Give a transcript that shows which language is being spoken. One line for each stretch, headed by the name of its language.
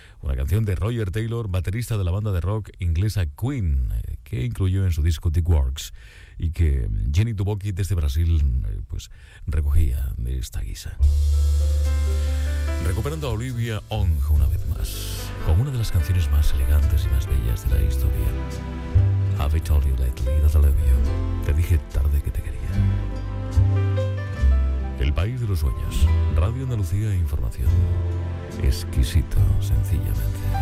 Spanish: Una canción de Roger Taylor, baterista de la banda de rock inglesa Queen, que incluyó en su disco The Works, y que Jenny Duboki desde Brasil pues recogía de esta guisa. Recuperando a Olivia Ong una vez más, con una de las canciones más elegantes y más bellas de la historia.
English: Have I told you lately that I love you?
Spanish: Te dije tarde que te quería. El País de los Sueños, Radio Andalucía e Información. Exquisito, sencillamente.